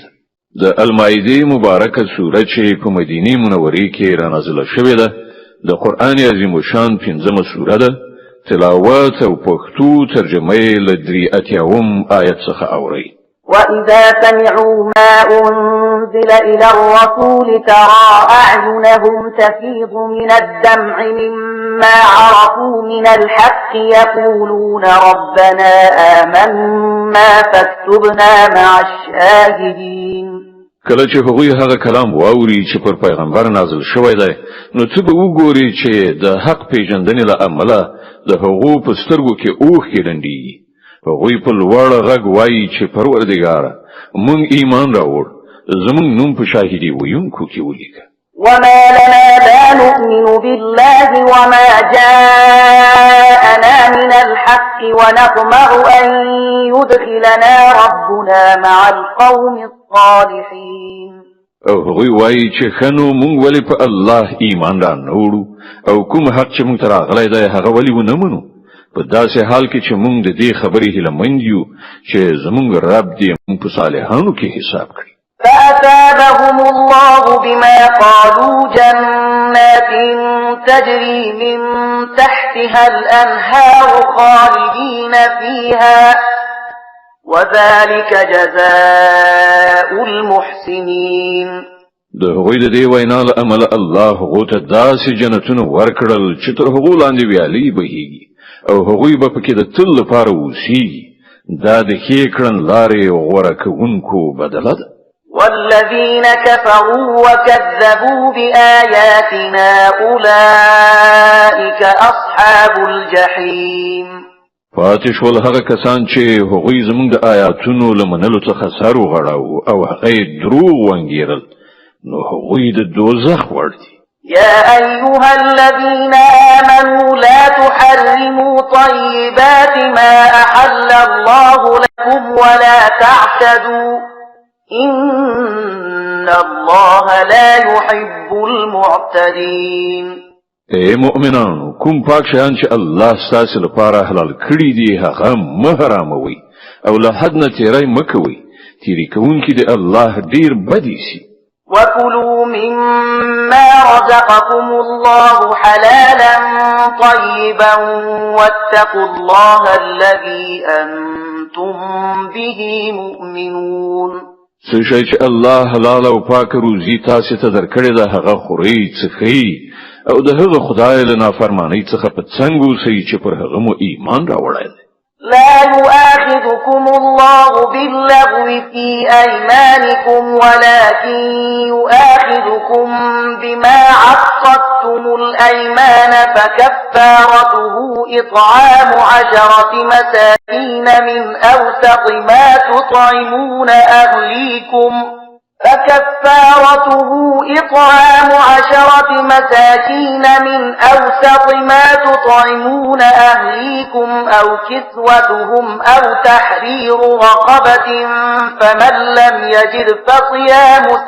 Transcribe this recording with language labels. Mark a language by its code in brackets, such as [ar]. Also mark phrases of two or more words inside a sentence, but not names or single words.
[ps] د المائده مبارکه سوره چې په مدینه منوره کې را نازله شوې ده د قرآن عظیم شان 5مه سوره ده. تلاوت او پښتو ترجمه یې له 83 آیت څخه اوري. [ar] وَإِذَا سَمِعُوا مَا أُنزِلَ إِلَى الرَّسُولِ تَرَى أَعْيُنَهُمْ تَفِيضُ مِنَ الدَّمْعِ مِمَّا عَرَفُوا مِنَ الْحَقِّ يَقُولُونَ رَبَّنَا آمَنَّا فَاكْتُبْنَا مَعَ الشَّاهِدِينَ. [ps] کله چې هغوی هغه کلام واوري چې پر پیغمبر نازل شوی دی، نو څه به وګوري چې د حق پیژندنې له امله د هغو په سترګو کې اوښکې ډنډېږي. هغوی په لوړ غږ وایي چې پروردګاره مونږ ایمان راوړ، زمونږ نوم په شاهدي ویونکو کې ولیکه. [ar] وما لنا لا نؤمن بالله وما جاءنا من الحق ونطمع أن يدخلنا ربنا مع القوم الصالحين. [ps] او هغوی وایي چې خنو مونږ ولې په الله ایمان را نوړو او کوم حق چې مونږ ته راغلی دی هغه ولې ونه منو، په داسې حال کې چې مونږ د دې خبرې هیلهمند یو چې زمونږ رب دې مونږ په صالحانو کې حساب کړي. [ar] فأثابهم الله بما قالوا جنات تجري من تحتها الأنهار خالدين فيها وذلك جزاء المحسنين. [ps] د هغوی د دې وینا له امله الله هغو ته داسې جنتونه ورکړل چې تر هغو لاندې ویالې بهیږي او هغوی به پکې د تل لپاره اوسیږي. دا د ښې کړنلارې غوره کوونکو بدله ده. [ar] والذين كفروا وكذبوا بآياتنا أولئك أصحاب الجحيم. [ps] پاتې شول هغه کسان چې هغوی زموږ د آیاتونو له منلو څخه سر وغړاوه او هغه یې دروغ وانګیرل، نو هغوی د دوزخ وړ دي. [ar] يا أيها الذين آمنوا لا تحرموا طيبات ما أحل الله لكم ولا تعتدوا إن الله لا يحب المعتدين. [ps] اے مؤمنانو، کوم پاک شیان چې الله ستاسو لپاره حلال کړی دي هغه مه حراموئ او له حد نه تیری مه کوئ. تیری کوونکي د الله ډیر بد ایسي. [ar] وكلوا مما رزقكم الله حلالا طيبا واتقوا الله الذي أنتم به مؤمنون. [ps] څه شی چې الله حلال او پاک روزي تاسو ته درکړی ده هغه خورئ څښئ او د هغه خدای له نافرمانۍ څخه په څنګ اوسئ چې پر هغه مو ایمان راوړی دی. [ar] لا يؤاخذكم الله باللغو في أيمانكم ولكن يؤاخذكم بما عقدتم الأيمان فكفارته إطعام 10 مساكين من أوسط ما تطعمون أهليكم فكفارته إطعام 10 مساكين من أوسط ما تطعمون أهليكم أو كسوتهم أو تحرير رقبة فمن لم يجد فصيام